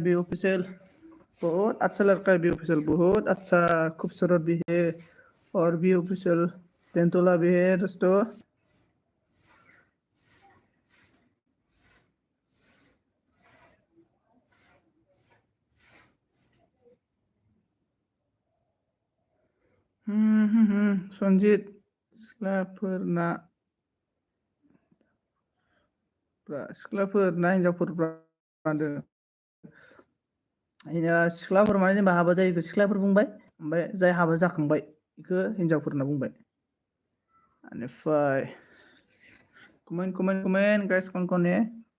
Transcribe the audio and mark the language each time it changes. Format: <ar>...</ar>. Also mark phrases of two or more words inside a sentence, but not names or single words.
<hi>बी ऑफिशियल बहुत अच्छा लड़का है। बी ऑफिशियल बहुत अच्छा खूबसूरत भी है। और बी ऑफिशियल तेंतुला भी है दोस्तों।</hi> <brx>सनजित सिख्लाफोरना हिन्जावफोर बांदों। सिख्लाफोर माने जेनेबा हाबा जायैखौ सिख्लाफोर बुंबाय, ओमफ्राय जाय हाबा जाखांबाय बेखौ हिन्जावफोर होनना बुंबाय।</brx> <hi>बेनिफ्राय</hi> <en>comment guys</en> <hi>कौन कौन है।</hi>